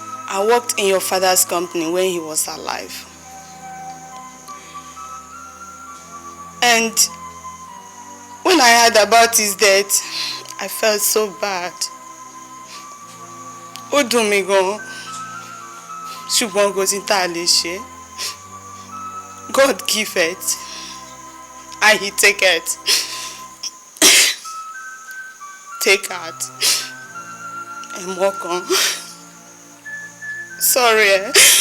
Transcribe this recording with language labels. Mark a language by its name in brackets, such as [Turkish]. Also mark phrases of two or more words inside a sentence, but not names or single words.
[English] I worked in your father's company when he was alive. And when I heard about his death, I felt so bad. [Yoruba] Ó dùn mí gan. Ṣùgbọ́n kò sí tá a lè ṣe. [English] God give it, and he take it. Take out and walk on. Sorry, eh?